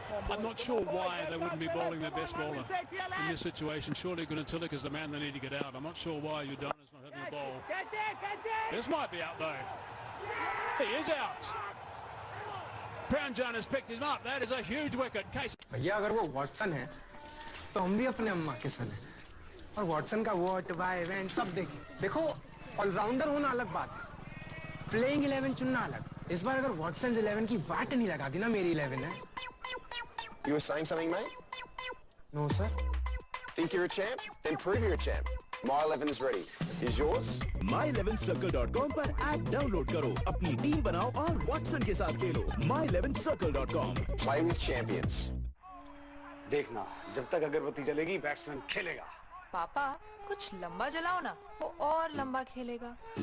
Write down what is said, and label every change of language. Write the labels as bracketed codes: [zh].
[en] I'm not sure why they wouldn't be bowling their best bowler in this situation. Surely Gunatilaka is the man they need to get out. I'm not sure why Udana's not having a bowl. This might be out though. He is out. Priyanjan has picked him up. That is a huge wicket. Case. [hi] भैया अगर वो Watson है तो हम भी अपने अम्मा के सन है. और वॉटसन का वॉट वाई इवेंट सब देखें. देखो ऑलराउंडर होना अलग बात है, प्लेइंग 11 चुनना अलग. इस बार अगर वॉटसन 11 की वाट नहीं लगा दी ना मेरी 11 है. [en] You were saying something, mate? No, sir. Think you're a champ? Then prove you're a champ. My 11 is ready. Is yours? [hi] My11circle.com पर ऐप डाउनलोड करो, अपनी टीम बनाओ और वॉटसन के साथ खेलो. [en] My11circle.com. Play with champions. [hi] देखना, जब तक अगरबत्ती जलेगी बैट्समैन खेलेगा. पापा कुछ लंबा जलाओ ना, वो और लंबा खेलेगा.